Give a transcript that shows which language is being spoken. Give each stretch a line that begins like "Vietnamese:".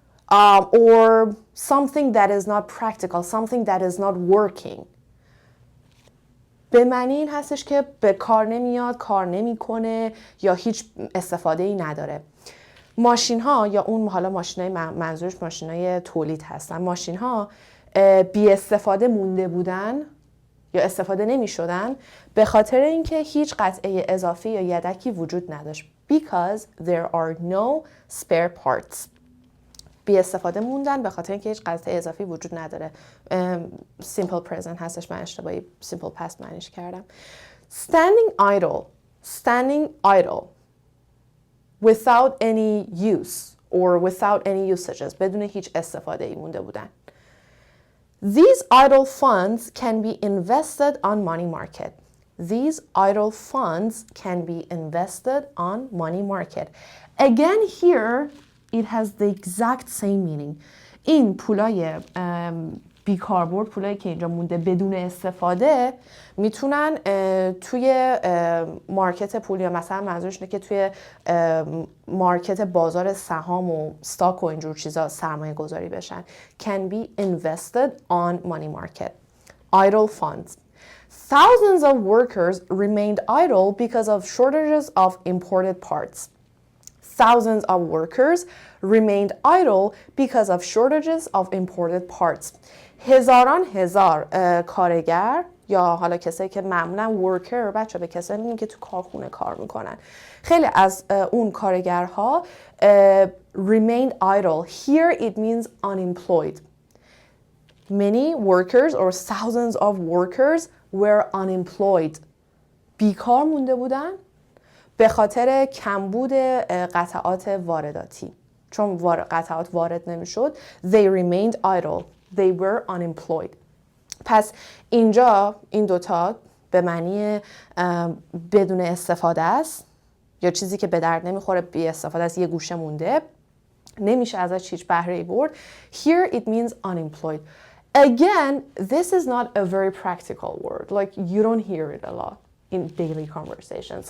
English: Or something that is not practical, something that is not working.
Persian: به معنی این هستش که به کار نمیاد، کار نمیکنه یا هیچ استفاده ای نداره. ماشین ها یا اون حالا ماشین های منظورش ماشین های تولید هستن. ماشین ها بی استفاده مونده بودن یا استفاده نمی شدن به خاطر اینکه هیچ قطعه اضافی یا یدکی وجود نداشت.
English: Because there are no spare parts.
Persian: بی استفاده موندن به خاطر اینکه هیچ قطعه اضافی وجود نداره. simple present هستش، من اشتباهی simple past معنیش کردم.
English: standing idle. Standing idle. Without any use or without any usages.
Persian: بدون هیچ استفاده ای مونده بودن.
English: These idle funds can be invested on money market. These idle funds can be invested on money market. Again here, it has the exact same meaning.
Persian: این پولای بیکاربرد، پولایی که اینجا مونده بدون استفاده میتونن توی مارکت پول یا مثلا منظورش اینه که توی مارکت بازار سهام و استاک و اینجور چیزا سرمایه گذاری بشن.
English: Can be invested on money market. Idle funds. Thousands of workers remained idle because of shortages of imported parts. Thousands of workers remained idle because of shortages of imported parts.
Persian: هزاران هزار کارگر یا حالا کسایی که معمولا worker، بچه به کسایی میگن که تو کارخونه کار میکنن. خیلی از اون کارگرها
English: remained idle. Here it means unemployed. Many workers or thousands of workers were unemployed.
Persian: بیکار مونده بودن به خاطر کمبود قطعات وارداتی. چون قطعات وارد نمیشد.
English: They remained idle. They were unemployed.
Persian: پس اینجا این دوتا به معنی بدون استفاده است یا چیزی که به درد نمیخوره، بی استفاده است، یه گوشه مونده، نمیشه ازش هیچ بهره‌ای برد.
English: Here it means unemployed. Again, this is not a very practical word. Like you don't hear it a lot in daily conversations.